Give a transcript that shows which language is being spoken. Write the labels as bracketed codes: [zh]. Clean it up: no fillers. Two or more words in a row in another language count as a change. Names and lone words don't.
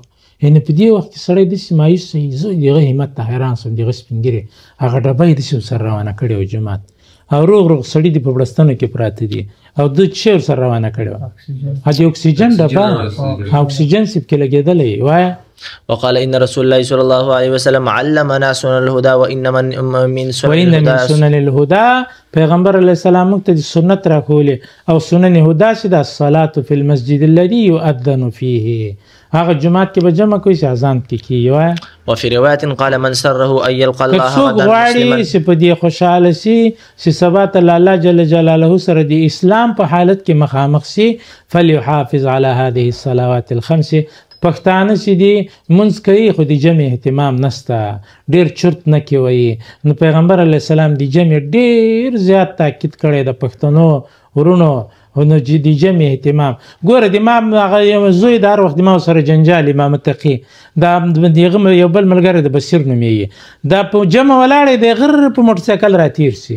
[ps] یعنې په دې وخت کې سړی داسې مایوس وي. زه د هغه همت ته حیران شوم. د هغه سپین ږیرې هغه ډبه یې داسې ورسره روانه کړې وه جومات، او روغ سړي دي په بړستنو کې پراته دي، او د څه ورسره روانه کړې وه؟ د اکسیجن ډبه، اکسیجن سې پکې لګېدلی. وایه [ar] وقال إن رسول الله صلى الله عليه وسلم علمنا سنن الهدى وإن من سنن الهدى. [ps] پیغمبر [ar] علیه السلام [ps] موږ ته د سنت راښولې او [ar] سنن هدا [ps] چې ده [ar] الصلاة في المسجد الذي يؤذن فيه. [ps] هغه جماعت کې به جمع کوي چې اذان پکې کېږي. وایه [ar] وفي رواية قال من سره أن يلقى الله غدا مسلما. [ps] که څوک غواړي چې په دې خوشحاله سي چې سبا ته له الله [ar] جل جلاله [ps] سره د اسلام په حالت کې مخامخ سي [ar] فليحافظ على هذه الصلوات الخمس. [ps] پښتانه چې دي مونځ کوي خو د جمع اهتمام نسته، ډېر چرت نه کوي. نو پیغمبر [ar] علیه السلام [ps] د جمع ډېر زیات تاکید کړی د پښتنو ورونو، نو د جمع اهتمام. ګوره د ما هغه یو زوی د هر وخت د ما سره جنجال امام تقي، دا د هغه یو بل ملګری د بصیر نومېږي، دا په جمع ولاړی دی غر په موټرسایکل راتېر سي.